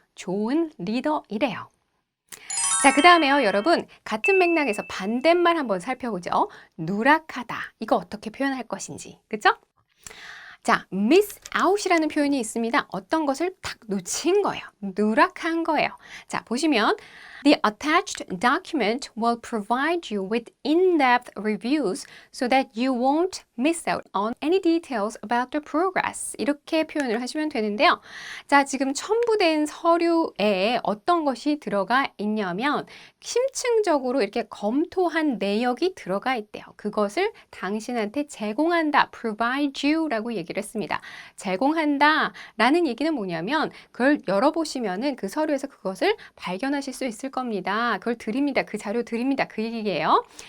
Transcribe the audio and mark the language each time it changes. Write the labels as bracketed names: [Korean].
[Korean] 좋은 리더이래요. 자, 그 다음에요, 여러분. 같은 맥락에서 반대말 한번 살펴보죠. 누락하다. 이거 어떻게 표현할 것인지. 그쵸? 자, miss out이라는 표현이 있습니다. 어떤 것을 탁 놓친 거예요. 누락한 거예요. 자, 보시면 [English] The attached document will provide you with in-depth reviews so that you won't miss out on any details about the progress. [Korean] 이렇게 표현을 하시면 되는데요. 자, 지금 첨부된 서류에 어떤 것이 들어가 있냐면 심층적으로 이렇게 검토한 내역이 들어가 있대요. 그것을 당신한테 제공한다. provide you라고 얘기를 했습니다. 제공한다 라는 얘기는 뭐냐면 그걸 열어보시면은 그 서류에서 그것을 발견하실 수 있을 겁니다. 그걸 드립니다. 그 자료 드립니다. 그 얘기예요.